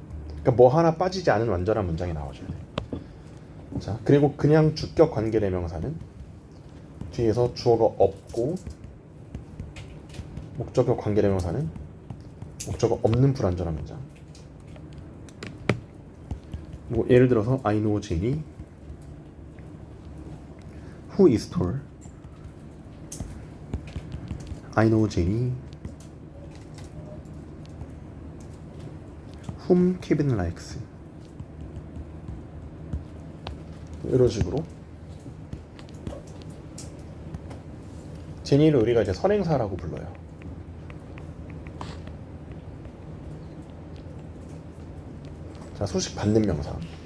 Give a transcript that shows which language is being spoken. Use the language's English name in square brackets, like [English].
[Korean] 그러니까 뭐 하나 빠지지 않은 완전한 문장이 나와줘야 돼요. 자, 그리고 그냥 주격 관계대명사는 뒤에서 주어가 없고 목적격 관계대명사는 목적어 없는 불완전한 문장. 뭐 예를 들어서 [English] I know Jenny who is tall. I know Jenny whom Kevin likes. [Korean] 이런 식으로 제니를 우리가 이제 선행사라고 불러요. 자, 소식 받는 명사.